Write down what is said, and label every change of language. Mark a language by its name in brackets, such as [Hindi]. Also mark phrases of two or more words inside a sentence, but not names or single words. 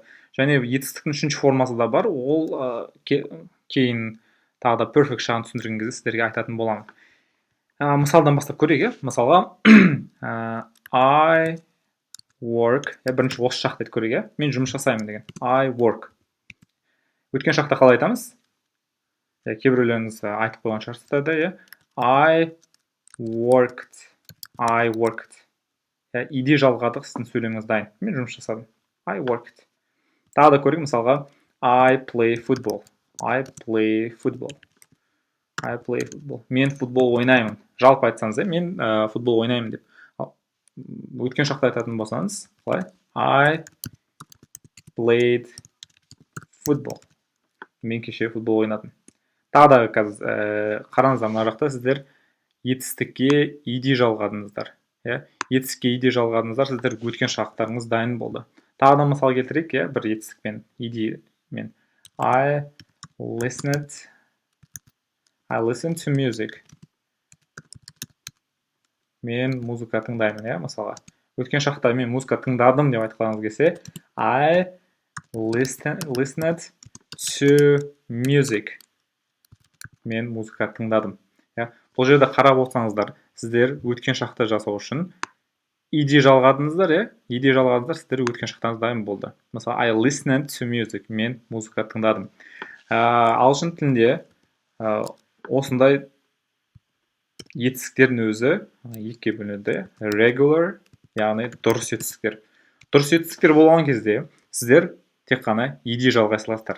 [Kazakh] Және етістіктің үшінші формасы да бар. Ол кейін тағы да perfect шағын түсіндірген кезде сіздерге айтатын боламын. Мысалдан бастап көрейік. [English] Мысалға I work. [Kazakh] Бірінші осы шақты айтып көрейік. Мен жұмыс жасаймын деген. [English] I work. [Kazakh] Өткен шақта қалай айтамыз? Кейбіреулеріңіз айтып қойған шығарсыздар. [English] I worked. [Kazakh] ed жалғадық, сіздің сөйлеміңіз дайын. Мен жұмыс жасадым. [English] I worked. [Kazakh] Тағы да көрейік, мысалға [English] I play football. [Kazakh] Мен футбол ойнаймын. Жалпы айтсаңыз, мен футбол ойнаймын деп. Өткен шақта айтатын болсаңыз, [English] I played football. [Kazakh] Мен кеше футбол ойнадым. Тағы да қараңыздар, мына жақта сіздер етістікке ed жалғадыңыздар. Етістікке ed жалғадыңыздар, сіздер өткен шақтарыңыз дайын болды. Тағы да мысал келтірейік, бір етістікпен ed мен. [English] I listened to music. [Kazakh] Мен музыка тыңдаймын, мысалға. Өткен шақта мен музыка тыңдадым деп айтқаныңыз келсе, [English] I listened to music. [Kazakh] Мен музыка тыңдадым. Бұл жерде қарап отырсаңыздар, сіздер өткен шақты жасау үшін ed жалғадыңыздар, сіздер өткен шақтарыңыз дайын болды. Мысалы, [English] I listened to music. [Kazakh] Мен музыка тыңдадым. Ағылшын тілінде осындай етістіктердің өзі екіге бөлінеді. Regular, яғни дұрыс етістіктер. Дұрыс етістіктер болған кезде сіздер тек қана ed жалғай саласыздар.